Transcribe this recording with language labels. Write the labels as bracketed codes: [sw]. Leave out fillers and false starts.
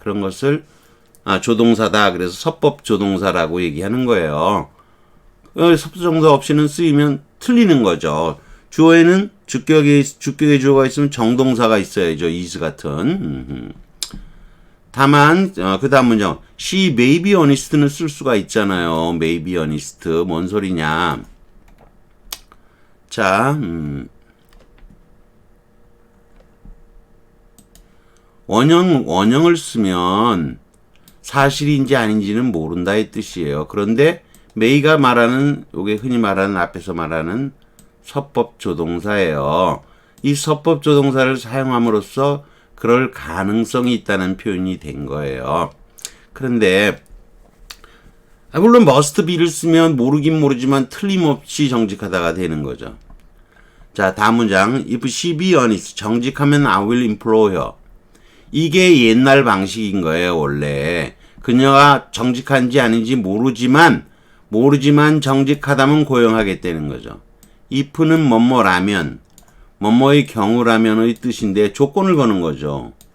[ko] 그런 것을 조동사다. 그래서 서법조동사라고 얘기하는 거예요. 섭수정사 없이는 쓰이면 틀리는 거죠. 주어에는 주격의 주어가 있으면 정동사가 있어야죠. is 같은. 다만 그 다음 문장 [en] she may be honest [ko] 는 쓸 수가 있잖아요. may be honest 뭔 소리냐. 자 원형을 쓰면 사실인지 아닌지는 모른다의 뜻이에요. 그런데 may가 말하는 요게 흔히 말하는 앞에서 말하는 서법조동사예요. 이 서법조동사를 사용함으로써 그럴 가능성이 있다는 표현이 된 거예요. 그런데 물론 must be를 쓰면 모르긴 모르지만 틀림없이 정직하다가 되는 거죠. [en] 자, 다음 문장 if she be honest [ko] 정직하면 [en] I will employ her. [ko] 이게 옛날 방식인 거예요. 원래 그녀가 정직한지 아닌지 모르지만 정직하다면 고용하겠다는 거죠. if는 뭐뭐라면 뭐뭐의 경우라면의 뜻인데 조건을 거는 거죠.